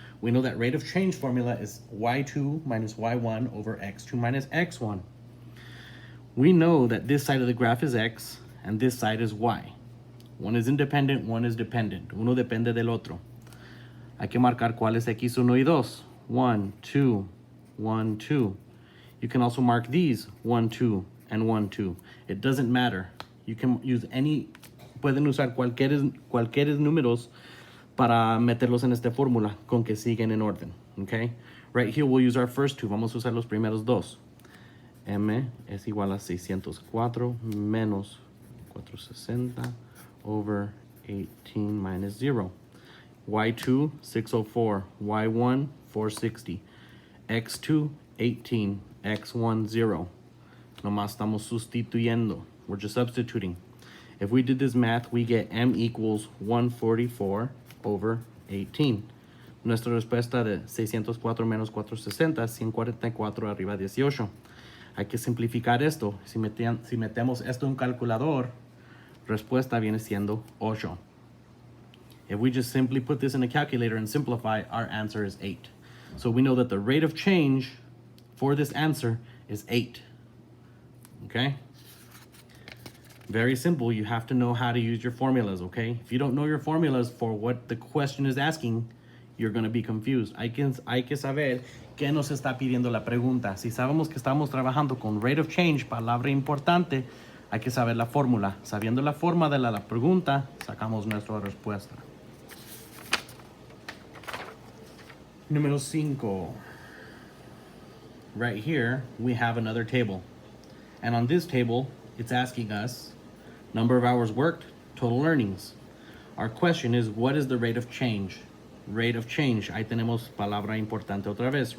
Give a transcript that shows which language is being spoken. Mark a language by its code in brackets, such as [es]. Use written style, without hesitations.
[en] We know that rate of change formula is y2 minus y1 over x2 minus x1. We know that this side of the graph is x and this side is y. One is independent, one is dependent. [es] Uno depende del otro. Hay que marcar cuál es x1 y 2. 1, 2, 1, 2. [en] You can also mark these 1, 2, and 1, 2. It doesn't matter. You can use any, [es] pueden usar cualquier números para meterlos en esta fórmula con que siguen en orden, [en] okay? Right here we'll use our first two. [es] Vamos a usar los primeros dos. M es igual a 604 menos 460 [en] over 18 minus 0. [es] Y2, 604. Y1, 460. X2, 18. X1, 0. Nomás estamos sustituyendo. [en] We're just substituting. If we did this math, we get M equals 144 over 18. [es] Nuestra respuesta de 604 menos 460, 144 arriba 18. Hay que simplificar esto. Si metemos esto en un calculador, respuesta viene siendo 8. [en] If we just simply put this in a calculator and simplify, our answer is 8. So we know that the rate of change for this answer is 8. Okay? Very simple. You have to know how to use your formulas, okay? If you don't know your formulas for what the question is asking, you're going to be confused. [es] Hay que saber qué nos está pidiendo la pregunta. Si sabemos que estamos trabajando con rate of change, palabra importante, Hay que saber la fórmula. Sabiendo la forma de la pregunta, sacamos nuestra respuesta. Número 5. [en] Right here, we have another table. And on this table, it's asking us number of hours worked, total earnings. Our question is, what is the rate of change? Rate of change. [es] Ahí tenemos palabra importante otra vez.